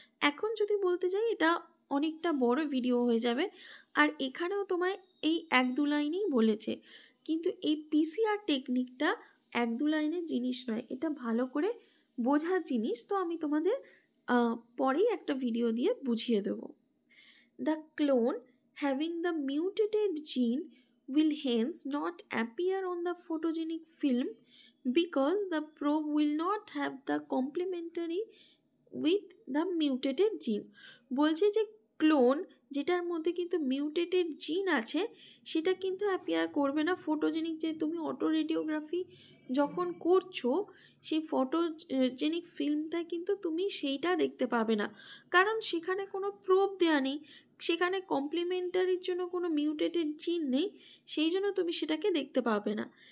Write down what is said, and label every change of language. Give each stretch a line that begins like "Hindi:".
Bangla: এখন যদি বলতে যাই এটা অনেকটা বড় ভিডিও হয়ে যাবে, আর এখানেও তোমায় এই 1-2 লাইনেই বলেছে, কিন্তু এই পিসিআর টেকনিকটা 1-2 লাইনের জিনিস নয়, এটা ভালো করে বোঝার জিনিস। তো আমি তোমাদের পরেই একটা ভিডিও দিয়ে বুঝিয়ে দেবো।
English: The clone having the mutated gene will hence not appear on the photogenic film because the probe will not have the complementary with the mutated gene।
Bangla: বলছে যে ক্লোন যেটার মধ্যে কিন্তু মিউটেটেড জিন আছে সেটা কিন্তু অ্যাপিয়ার করবে না ফটোজেনিক, যে তুমি অটো রেডিওগ্রাফি যখন করছো সেই ফটোজেনিক ফিল্মটা কিন্তু তুমি সেইটা দেখতে পাবে না, কারণ সেখানে কোনো প্রোব দেওয়া নেই, সেখানে কমপ্লিমেন্টারির জন্য কোনো মিউটেটেড জিন নেই, সেই জন্য তুমি সেটাকে দেখতে পাবে না।